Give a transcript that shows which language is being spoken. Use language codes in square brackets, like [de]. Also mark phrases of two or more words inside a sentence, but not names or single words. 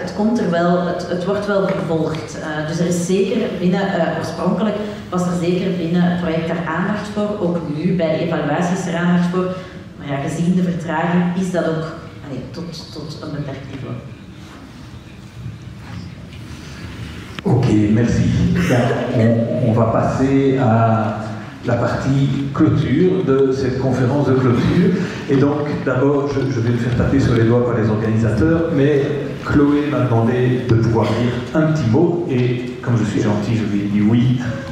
[nl] Het komt er wel, het wordt wel vervolgd. Dus er is zeker binnen, oorspronkelijk was er zeker binnen het project daar aandacht voor. Ook nu bij de evaluatie is er aandacht voor. Maar ja, gezien de vertraging is dat ook tot een beperkt niveau. [fr] Ok, Ok, merci. Bien, on va passer à la partie clôture de cette conférence de clôture. Et donc, d'abord, je vais me faire taper sur les doigts par les organisateurs, mais Chloé m'a demandé de pouvoir dire un petit mot, et comme je suis gentil, je lui ai dit oui.